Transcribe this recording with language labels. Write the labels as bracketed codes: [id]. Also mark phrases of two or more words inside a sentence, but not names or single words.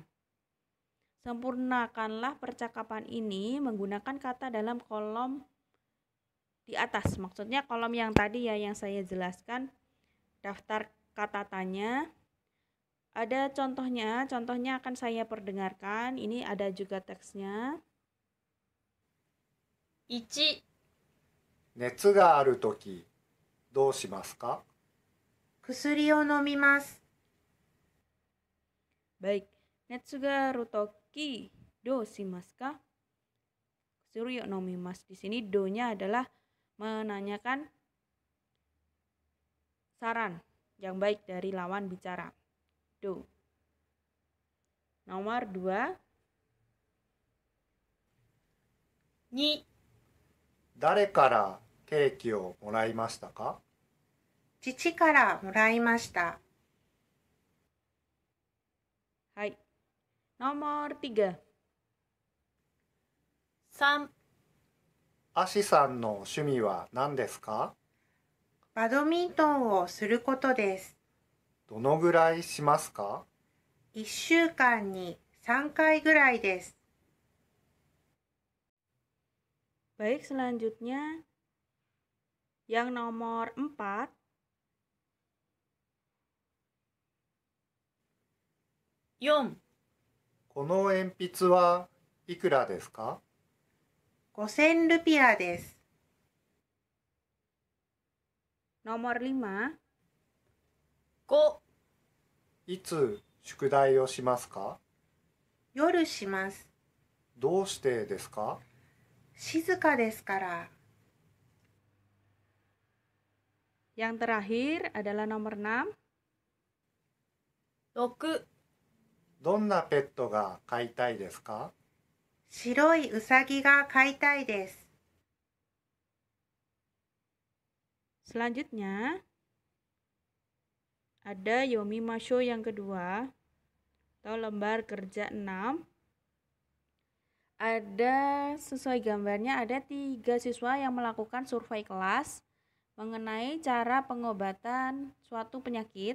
[id] Sempurnakanlah percakapan ini menggunakan kata dalam kolom di atas. Maksudnya kolom yang tadi ya yang saya jelaskan, daftar kata tanya. Ada contohnya akan saya perdengarkan. Ini ada juga teksnya. 1、 [ja] 熱があるときどうしますか？薬を飲みます。 Baik, 熱があるときどうしますか? 薬よ飲みます. [id] Di sini do-nya adalah menanyakan saran yang baik dari lawan bicara. Do. Nomor 2. 2、 [ja] 誰からケーキをもらいましたか？父からもらいました。 [id] Hai. Nomor 3. 3、 [ja] アシさんの趣味は何ですか？バドミントンをすることです。どのぐらいしますか？ 1週間に3回ぐらいです。 [id] Baik, selanjutnya yang nomor 4. 4、 [ja] この鉛筆はいくらですか？ 5000 rupiah です。 [id] Nomor 5. 5、 [ja] いつ宿題をしますか？夜します。どうしてですか？静かですから。 [id] Yang terakhir adalah nomor 6. 6、 [ja] どんなペットが飼いたいですか？白いうさぎが飼いたいです。 [id] Selanjutnya ada Yomimasho yang kedua atau lembar kerja 6. Ada sesuai gambarnya ada 3 siswa yang melakukan survei kelas mengenai cara pengobatan suatu penyakit.